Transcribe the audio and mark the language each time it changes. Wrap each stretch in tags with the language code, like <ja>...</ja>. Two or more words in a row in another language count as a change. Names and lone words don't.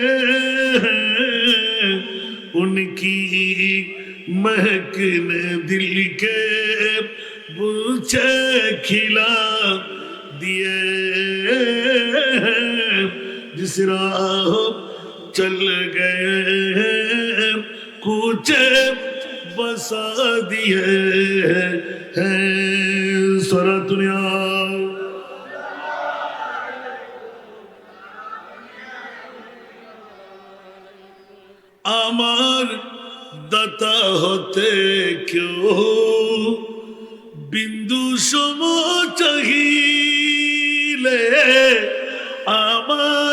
<ur>ہیں، ان کی مہک نے دل کے بوچھے کھلا دیے ہیں، جس راہ چل گئے ہیں کوچے بسا دیے ہیں۔ سورہ دنیا</ur> <bn>আমার দাতা হতে কেউ বিন্দু সম চাহিলে, আমার</bn>